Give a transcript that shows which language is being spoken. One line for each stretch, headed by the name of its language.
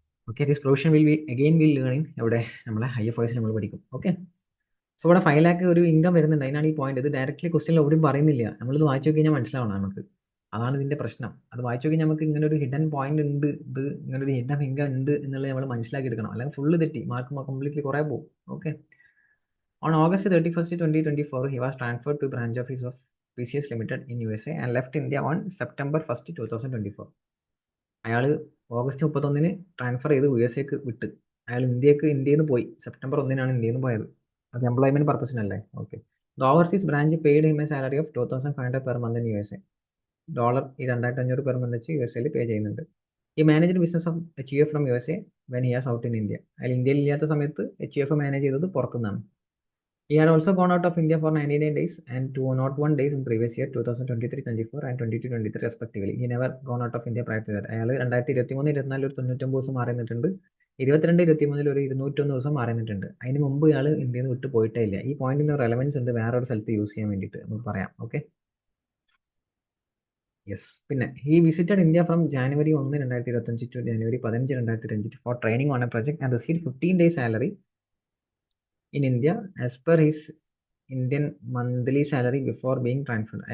Malayalam: Okay, this provision will learning എവിടെ, നമ്മളെ IFOS നമ്മൾ പഠിക്കും. ഓക്കെ, സോ ഇവിടെ 5 ലാക്ക് ഒരു ഇൻകം വരുന്നുണ്ട്, അതിനാണ് ഈ പോയിന്റ്. ഇത് ഡയറക്റ്റ്ലി ക്വസ്റ്റ്യനിൽ എവിടെയും പറയുന്നില്ല, നമ്മളിത് വായിച്ചു നോക്കി കഴിഞ്ഞാൽ മനസ്സിലാവണം നമുക്ക്. അതാണ് ഇതിന്റെ പ്രശ്നം. അത് വായിച്ചു നോക്കി നമുക്ക് ഇങ്ങനെ ഒരു ഹിഡൻ പോയിന്റ് ഉണ്ട്, ഇത് ഇങ്ങനെ ഒരു ഹിഡൻ ഇൻകം ഉണ്ട് എന്നുള്ളത് നമ്മൾ മനസ്സിലാക്കി എടുക്കണം, അല്ലെങ്കിൽ ഫുള്ള് തെറ്റി മാർക്ക് കംപ്ലീറ്റ്ലി കുറേ പോകും.
English: Okay, on August 31st, 2024, he was transferred to branch office of PCS Limited in USA and left India on September 1st, 2024.
Malayalam: അയാൾ ഓഗസ്റ്റ് 31-ന് ട്രാൻസ്ഫർ ചെയ്ത് USA വിട്ട് അയാൾ ഇന്ത്യയിൽ നിന്ന് പോയി. സെപ്റ്റംബർ 1-നാണ് ഇന്ത്യയിൽ നിന്ന് പോയത്. അത് employment പർപ്പസിനല്ലേ.
English: Okay, the overseas branch paid him a salary of $2,500 per month in USA.
Malayalam: Dollar ഈ 2,500 പെർ മന്ത് വെച്ച് USA പേ ചെയ്യുന്നുണ്ട്.
English: ഈ manager business of HUF from USA when he has out in India.
Malayalam: അയാൾ ഇന്ത്യയിൽ ഇല്ലാത്ത സമയത്ത് HUF മാനേജ് ചെയ്തത് പുറത്തുനിന്നാണ്.
English: He had also gone out of India for 99 days and 201 days in previous year 2023-24 and 22-23 respectively. He never gone out of India prior to that.
Malayalam: അയാൾ 2023-24 ഒരു 99 ദിവസം മാറി നിന്നിട്ടുണ്ട്, 22-23 ഒരു 201 ദിവസം മാറി നിന്നിട്ടുണ്ട്. അതിന് മുമ്പ് ഇയാൾ ഇന്ത്യയിൽ നിന്ന് വിട്ടു പോയിട്ടേ ഇല്ല. ഈ പോയിന്റിന് റെലവൻസ് ഉണ്ട് വേറൊരു സ്ഥലത്ത് യൂസ് ചെയ്യാൻ വേണ്ടിയിട്ട് നമുക്ക് പറയാം.
English: Okay, yes. പിന്നെ he visited India from January 1, 2025 to January 15, 2025 for training on a project and received 15 days salary in India as per his Indian monthly salary before being transferred.